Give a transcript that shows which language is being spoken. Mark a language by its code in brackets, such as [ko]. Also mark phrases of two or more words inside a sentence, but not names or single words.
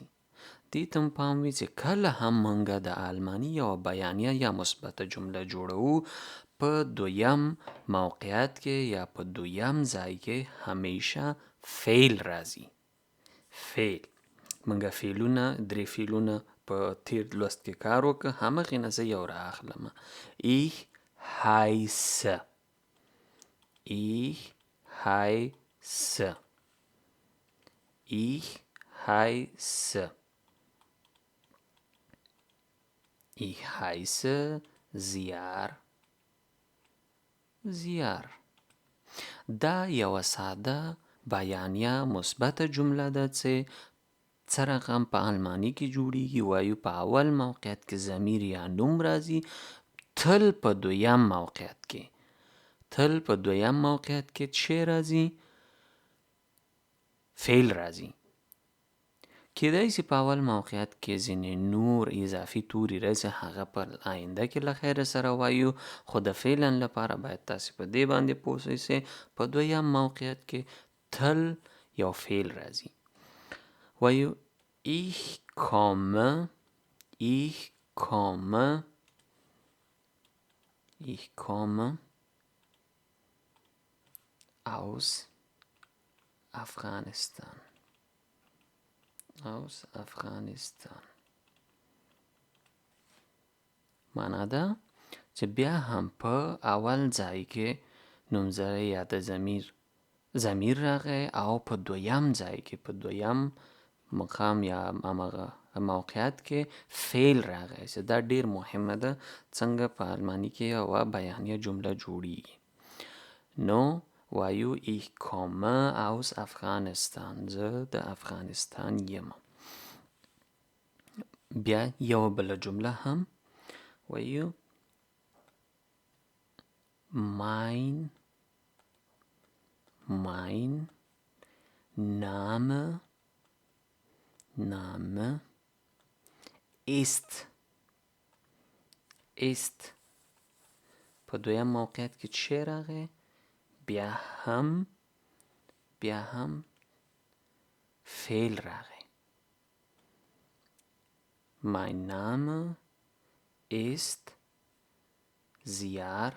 [ps] دې ته پام وي چې کله هم موږ د الماني یوه بیانیه یا مثبته جمله جوړوو، په دویم موقعیت کې یا په دویم ځای کې همیشه فعل راځي. فعل. موږ فعلونه، درې فعلونه په تیر لوست کې کار وکړ، همغې نه زه یو را اخلمه. [de] Ich heiße. Ich heiße. Ich heiße. Ich heiße Ziar. Ziar. [ps] دا یوه ساده بیانیه مثبته جمله ده چې څه رقم په الماني کې جوړیږي. وایو په اول موقعیت کې ضمیر یا نوم راځي، تل په دویم موقعیت کې څه راځي؟ فعل راځي. کیدای شي په اول موقعیت کې ځینې نور اضافي توري راځي، هغه په آینده کې له خیره سره وایو، خو د فعلا لپاره باید تاسې په دې باندې پوه شئ په دویم موقعیت کې تل یو فعل راځي. وایو [de] ich komme aus Afghanistan. [ps] معنا ده چې بیا هم په اول ځای کې نومځری یا د ضمیر راغی او په دویم ځای کې په دویم مقام یا همغه موقعیت کې فعل راغی. چې دا ډیر مهمه ده څنګه په الماني کې یوه بیانیه جمله جوړیږي. نو وایو [de] ich komme aus Afghanistan. [ps] زه د افغانستان یم. بیا یوه بله جمله هم وایو [de] mein Name ist. [ps] په دویم موقعیت کې چه راغی؟ بیا هم فعل راغی. [de] mein Name ist Ziar.